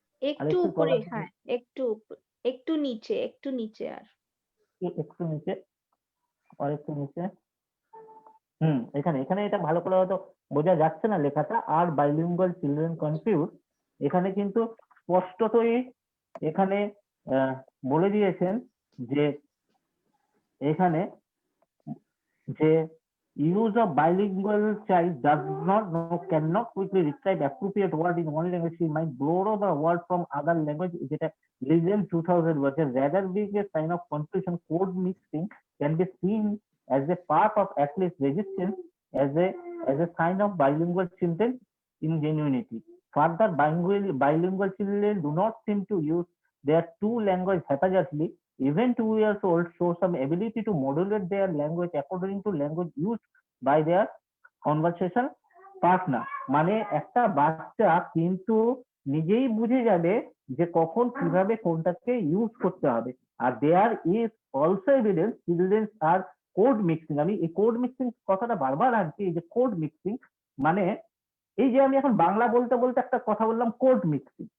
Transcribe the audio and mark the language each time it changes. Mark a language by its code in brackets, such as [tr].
[bn] একটু উপরে, হ্যাঁ একটু একটু নিচে, একটু নিচে, আর একটু নিচে, আর একটু নিচে। এখানে এখানে এটা ভালো করে হয়তো বোঝা যাচ্ছে না লেখাটা, আর বাইলিঙ্গুয়াল চিলড্রেন কনফিউজ। এখানে কিন্তু স্পষ্টতই এখানে বলে দিয়েছেন যে এখানে যে [en] use of bilingual child does not know, cannot quickly describe appropriate word in one language, she might borrow the word from other language, [bn] যেটা Legend 2000 বলছে, [en] rather being a sign of confusion, code mixing can be seen as a part of at least resistance, as a sign of bilingual children ingenuity. Further, bilingual children do not seem to use their two language haphazardly. Even 2 years old show some ability to modulate their language according to language used by their conversation partner. [bn] মানে একটা বাচ্চা কিন্তু নিজেই বুঝে যাবে যে কখন কিভাবে কোনটাকে ইউজ করতে হবে। [en] আর there is also evidence children are code mixing. [bn] আমি এই কোড মিক্সিং কথাটা বারবার আনছি, এই যে কোড মিক্সিং মানে এই যে আমি এখন বাংলা বলতে বলতে একটা কথা বললাম কোড মিক্সিং,